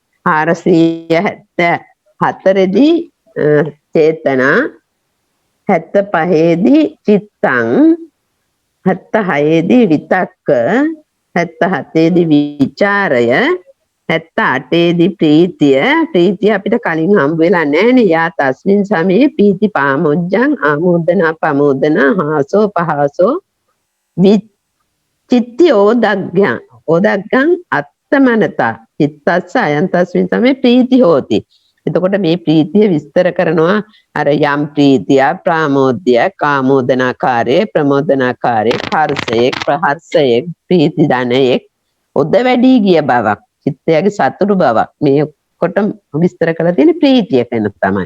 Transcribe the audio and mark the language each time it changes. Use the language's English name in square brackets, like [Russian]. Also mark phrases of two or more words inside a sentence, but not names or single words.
[Sinhala] 474 දී චේතනා, 75 දී චිත්තං, 76 දී විතක්ක, 77 දී විචාරය, 78 දී ප්‍රීතිය අපිට කලින් හම්බ වෙලා නැහැනේ. [Pali] යා තස්මින් සමේ පීති පාමොජ්ජං ආමෝදනා පමෝදනා හාසෝ පහසෝ විචිත්ති ඕදග්ගං අත්තමනතා චිත්තස්ස අයං තස්මින් සමේ ප්‍රීති හෝති. [Sinhala] එතකොට මේ ප්‍රීතිය විස්තර කරනවා අර යම් ප්‍රීතිය ප්‍රාමෝද්‍ය කාමෝදනාකාරයේ ප්‍රමෝදනාකාරයේ හර්ෂයේ ප්‍රහර්ෂයේ ප්‍රීති ධනයේ උද්ද වැඩි ගිය බවක් චිත්තයේ සතුරු බවක් මේ කොට විස්තර කරලා තියෙන ප්‍රීතිය කියන තමයි.